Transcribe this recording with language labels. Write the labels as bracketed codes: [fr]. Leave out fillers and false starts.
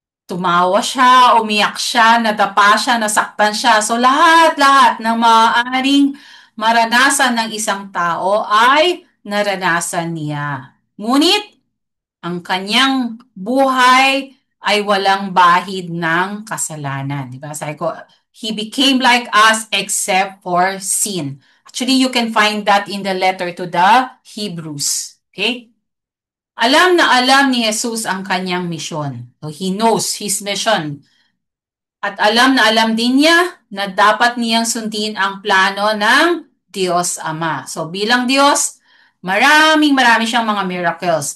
[tl] Tumawa siya, umiyak siya, nadapa siya, nasaktan siya. So lahat-lahat ng maaaring maranasan ng isang tao ay naranasan niya. Ngunit ang kanyang buhay ay walang bahid ng kasalanan. Di ba? Sabi ko, [en] he became like us except for sin. Actually, you can find that in the letter to the Hebrews. Okay? [tl] Alam na alam ni Jesus ang kanyang misyon. [en] So he knows his mission. [tl] At alam na alam din niya na dapat niyang sundin ang plano ng Diyos Ama. So bilang Diyos, marami siyang mga miracles.